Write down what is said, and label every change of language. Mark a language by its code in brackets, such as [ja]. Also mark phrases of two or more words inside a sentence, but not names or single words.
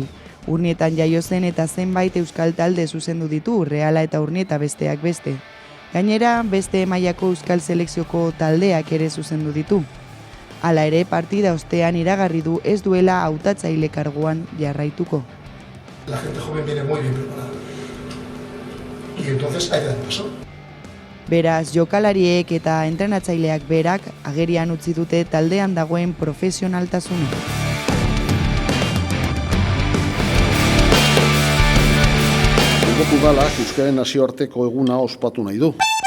[eu] Urnietan jaio zen eta zenbait euskal talde zuzendu ditu, Reala eta Urnieta besteak beste. Gainera, beste mailako euskal selekzioko taldeak ere zuzendu ditu. Hala ere, partida ostean iragarri du ez duela hautatzaile karguan jarraituko. [es] La gente joven viene muy bien preparada. Y entonces hay que dar paso. [eu] Beraz, jokalariek eta entrenatzaileak berak agerian utzi dute taldean dagoen profesionaltasuna. Bilboko Udalak Euskararen nazioarteko eguna ospatu nahi du.